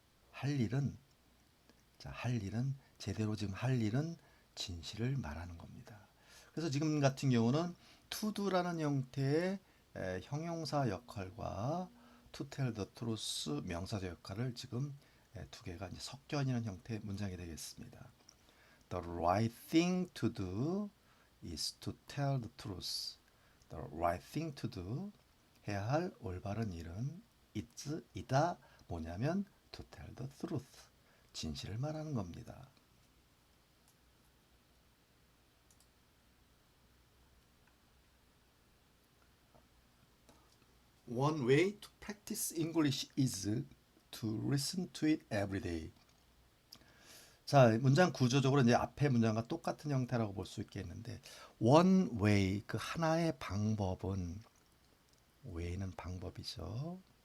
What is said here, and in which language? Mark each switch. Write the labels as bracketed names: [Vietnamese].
[Korean] 할 일은 할 일은 제대로 지금 할 일은 진실을 말하는 겁니다. 그래서 지금 같은 경우는 to do라는 형태의 형용사 역할과 [English] to tell the truth [Korean] 명사적 역할을 지금 두 개가 이제 섞여 있는 형태의 문장이 되겠습니다. [English] The right thing to do is to tell the truth. The right thing to do [Korean] 해야 할 올바른 일은 이다 뭐냐면 [English] to tell the truth [Korean] 진실을 말하는 겁니다. [English] One way to practice English is to listen to it every day. [Korean] 자, 문장 구조적으로 이제 앞에 문장과 똑같은 형태라고 볼 수 있겠는데 one way 그 하나의 방법은 way는 방법이죠.